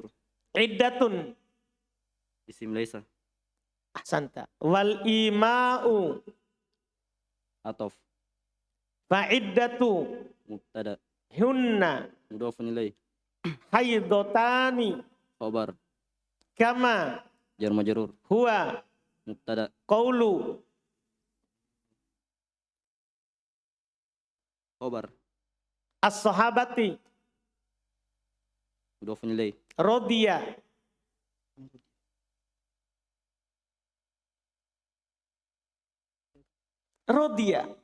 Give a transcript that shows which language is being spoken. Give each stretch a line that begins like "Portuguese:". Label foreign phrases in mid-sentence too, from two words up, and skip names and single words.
Arabic: Iddatun. اسم ليس. أحسنت. والإماء. Ataf. Fa'iddatu. Mubtada. Hunna. مضاف إليه. Haidotani. Khabar. Kama. جار مجرور. Huwa. Mubtada. Qawlu. Khabar. As-sahabati. مضاف إليه. رضي. رضي.